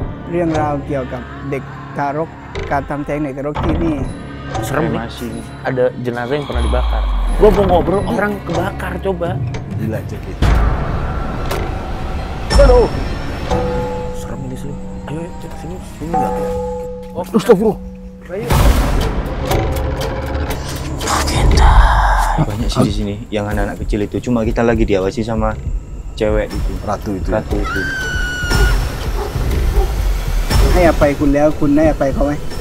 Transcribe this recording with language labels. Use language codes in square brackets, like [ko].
[th] เรื่องราวเกี่ยวกับเด็กทารกการทำแท้งเด็กทารกที่นี่ [id] Serem masih ada jenazah yang pernah dibakar. Gua mau ngobrol orang kebakar coba. Gila jadi. Aduh. Serem ini sih. Ayo cek sini enggak. Oh, astagfirullah. Banyak sih di sini yang anak-anak kecil itu, cuma kita lagi diawasi sama cewek itu. Ratu itu. Ratu itu. [th] ให้อภัยคุณแล้วคุณให้อภัยเขาไหม